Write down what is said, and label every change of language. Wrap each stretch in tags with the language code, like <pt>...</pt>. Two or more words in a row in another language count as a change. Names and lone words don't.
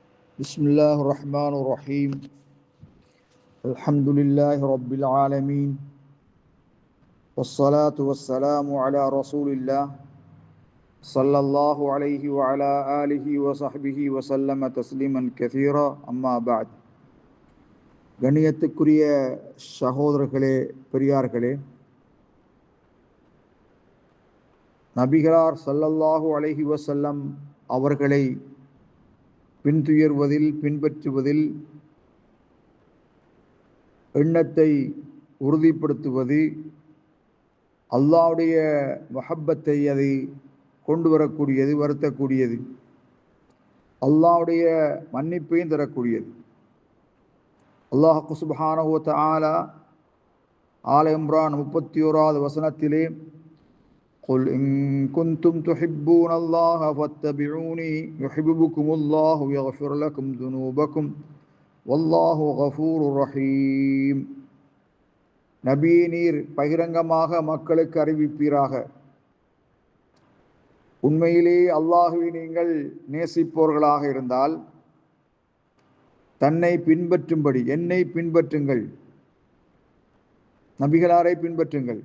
<ar>بسم الله الرحمن الرحيم. الحمد لله رب العالمين، والصلاة والسلام على رسول الله صلى الله عليه وعلى آله وصحبه وسلم تسليما كثيرا. أما بعد.</ar> <ta>கண்ணியத்துக்குரிய சகோதரர்களே, பெரியார்களே, நபிகளார்</ta> <ar>صلى الله عليه وسلم</ar> <ta>அவர்களை பின்துயர்வதில், பின்பற்றுவதில், எண்ணத்தை உறுதிப்படுத்துவது, அல்லாஹ்வுடைய மஹப்பத்தை அதை கொண்டு வரக்கூடியது, வருத்தக்கூடியது, அல்லாஹ்வுடைய மன்னிப்பையும் தரக்கூடியது.</ta> <ar>الله سبحانه وتعالى ஆல இம்ரான்</ar> <ta>31வது வசனத்திலே</ta> <ar>قل إن كنتم تحبون الله فاتبعوني يحببكم الله ويغفر لكم ذنوبكم والله غفور رحيم.</ar> <ta>நபியே, நீர் பகிரங்கமாக மக்களுக்கு அறிவிப்பீராக, உண்மையிலே அல்லாஹுவை நீங்கள் நேசிப்போர்களாக இருந்தால் தன்னை பின்பற்றும்படி என்னை பின்பற்றுங்கள், நபிகளாரை பின்பற்றுங்கள்.</ta>